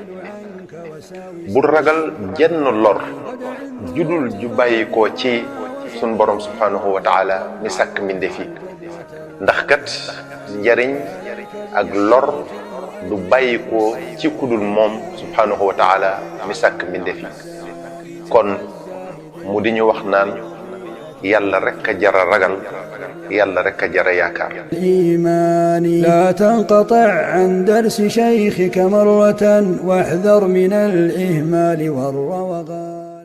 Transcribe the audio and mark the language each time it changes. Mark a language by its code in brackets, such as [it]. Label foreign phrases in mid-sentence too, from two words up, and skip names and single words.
[wo] bul ragal jenn lor judul ju bàyyikoo ci sun borom [ar] سبحانه وتعالى [wo] mi sàkk mbindeef yi, ndax kat njariñ ak lor du bàyyi ko ci kudul moom [ar] سبحانه وتعالى [wo] mi sàkk mbindeef yi. kon mu di ñu wax naan yàlla rek a jara ragal, yàlla rek a jara yaakaar. [ar] الإيمان لا تنقطع عن درس شيخك مرة واحذر من الإهمال والروغان.